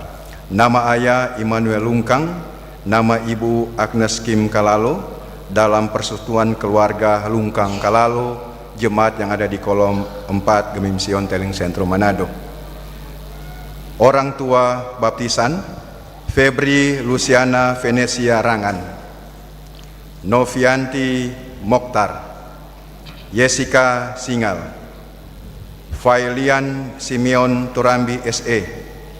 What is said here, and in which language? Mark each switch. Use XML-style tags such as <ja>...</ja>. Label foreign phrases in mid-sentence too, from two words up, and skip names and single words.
<id>Nama ayah Immanuel Lungkang, nama ibu Agnes Kim Kalalo, dalam persekutuan keluarga Lungkang Kalalo, jemaat yang ada di kolom 4 Gemim Sion Teling Sentrum Manado. Orang tua baptisan Febri Luciana Venesia Rangan, Novianti Mokhtar, Jessica Singal, Failian Simeon Turambi SE,</id>